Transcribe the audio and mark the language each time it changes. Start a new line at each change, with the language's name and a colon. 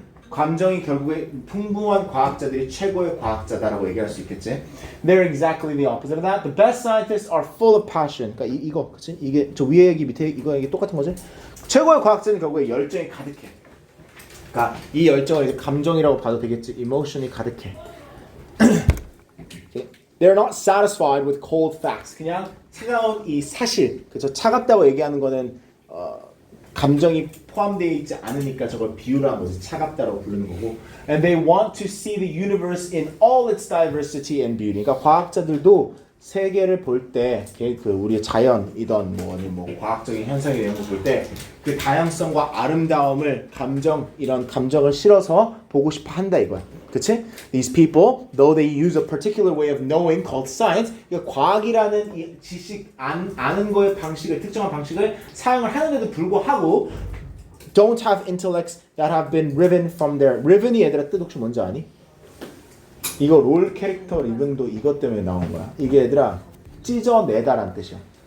Korean: 감정이 결국에 풍부한 과학자들이 최고의 과학자다라고 얘기할 수 있겠지.
English: They're exactly the opposite of that. The best scientists are full of passion.
Korean: 그러니까 이거, 그치? 이게 저 위에 얘기 밑에 이게 똑같은 거지. 최고의 과학자는 결국에 열정이 가득해. 그러니까 이 열정을 이제 감정이라고 봐도 되겠지. emotion이 가득해.
English: They're not satisfied with cold facts.
Korean: 그냥 차가운 이 사실. 그죠? 차갑다고 얘기하는 거는 감정이 포함되어 있지 않으니까 저걸 비유를 한 거지. 차갑다라고 부르는 거고.
English: And they want to see the universe in all its diversity and beauty.
Korean: 그러니까 과학자들도 세계를 볼 때, 그 우리의 자연이던 뭐 과학적인 현상이 이런 거 볼 때 그 다양성과 아름다움을 이런 감정을 실어서 보고 싶어 한다 이거야. 그치?
English: These people, though they use a particular way of knowing called science,
Korean: 그러니까 과학이라는 이 지식 아는 거의 방식을 특정한 방식을 사용을 하는데도 불구하고
English: don't have intellects that have been riven from their riven이
Korean: 얘들아 뜻 혹시 뭔지 아니? 이거 롤 캐릭터 리븐도 이것 때문에 나온 거야. 이게 얘들아 찢어내다라는 뜻이야.